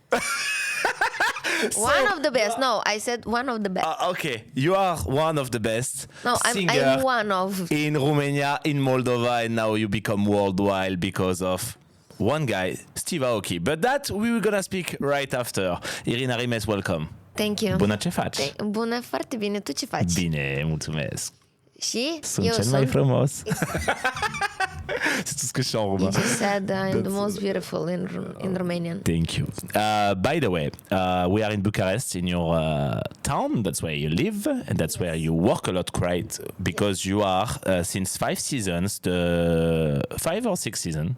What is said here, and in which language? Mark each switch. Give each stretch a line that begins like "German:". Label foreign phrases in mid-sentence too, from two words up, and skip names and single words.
English: One of the best. No, I said one of the best. Okay, you are one of the best No, singer I'm one of. in Romania, in Moldova, and now you become worldwide because of one guy, Steve Aoki. But that we were gonna speak right after. Irina Rimes, welcome. Thank you.
Romanian: Bună, ce faci? Bună, foarte bine. Tu ce faci? Bine, mulțumesc. Și? Sunt Eu cel mai frumos.
French: C'est tout ce que je chante en roumain.
English: You just said I'm the most beautiful in Romanian. Thank you. By the way, we are in Bucharest, in your town. That's where you live, and that's where you work a lot, right? Because you are, since 5 seasons, the 5 or 6 season?